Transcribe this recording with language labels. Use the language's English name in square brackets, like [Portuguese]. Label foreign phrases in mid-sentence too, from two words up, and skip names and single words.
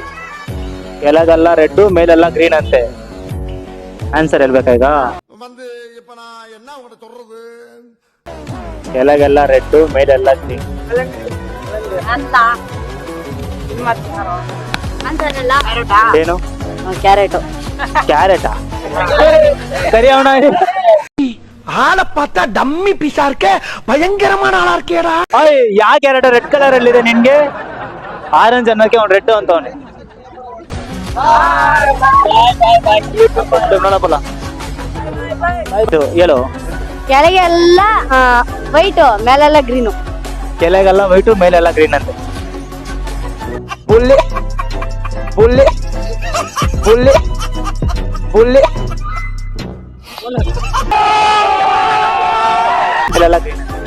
[Kannada] ಕೆಳಗೆಲ್ಲ ರೆಡ್ ಮೇಲೆಲ್ಲ ಗ್ರೀನ್ ಅಂತೆ. ಆನ್ಸರ್ ಹೇಳ್ಬೇಕಾ ಈಗ? ಕೆಳಗೆಲ್ಲ ರೆಡ್ ಮೇಲೆಲ್ಲ ಗ್ರೀನ್. ಏನು? ಕ್ಯಾರೆಟ್. ಕ್ಯಾರೆಟಾ? [Tamil] சரி அவனா ஆளை பார்த்தா [English] dummy piece [Tamil] இருக்க, பயங்கரமான ஆளா இருக்கேடா. [Kannada] ಯಾ ಕ್ಯಾರೆಟ್ [English] red colour [Kannada] ಅಲ್ಲಿ ಇದೆ ನಿನ್ಗೆ? ಆರೆಂಜ್ ಅನ್ನೋಕೆ ಅವ್ನು ರೆಡ್ ಅಂತವನೆ. ನೋಡಪ್ಪಲ್ಲ ಆಯ್ತು ಹೇಳು. ಕೆಳಗೆಲ್ಲ ವೈಟ್ ಮೇಲೆಲ್ಲ ಗ್ರೀನು. ಕೆಳಗೆಲ್ಲ ವೈಟು ಮೇಲೆಲ್ಲ ಗ್ರೀನ್ ಅಂತೆ. [English] fully fully fully fully [Kannada] ಮೇಲೆಲ್ಲ ಗ್ರೀನ್.